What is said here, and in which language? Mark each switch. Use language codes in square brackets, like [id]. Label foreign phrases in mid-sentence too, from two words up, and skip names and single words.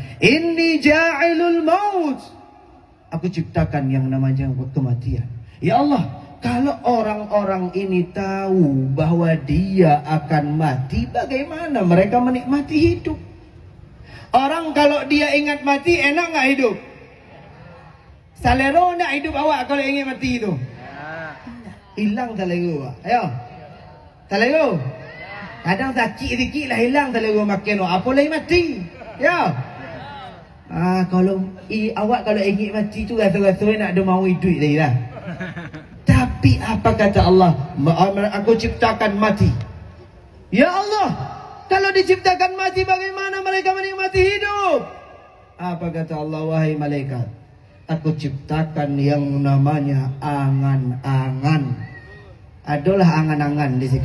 [ar] إني جاعل الموت. [id] Aku ciptakan yang namanya kematian. [ar] يا الله, [id] kalau orang-orang ini tahu bahwa dia akan mati, bagaimana mereka menikmati hidup? Orang kalau dia ingat mati, enak nggak hidup? [min] Salero nak hidup awak kalau ingat mati itu? Hilang salero awak. Ayo. Salero. Kadang sakit sikit lah hilang salero makan. Apa lagi mati? Ya. Kalau awak kalau ingat mati tu rasa-rasa nak ada mau hidup lagi lah. [id] Tapi apa kata Allah? Aku ciptakan mati. [ar] يا الله, [id] kalau diciptakan mati bagaimana mereka menikmati hidup? Apa kata Allah? Wahai malaikat, aku ciptakan yang namanya angan-angan. Adalah angan-angan di situ.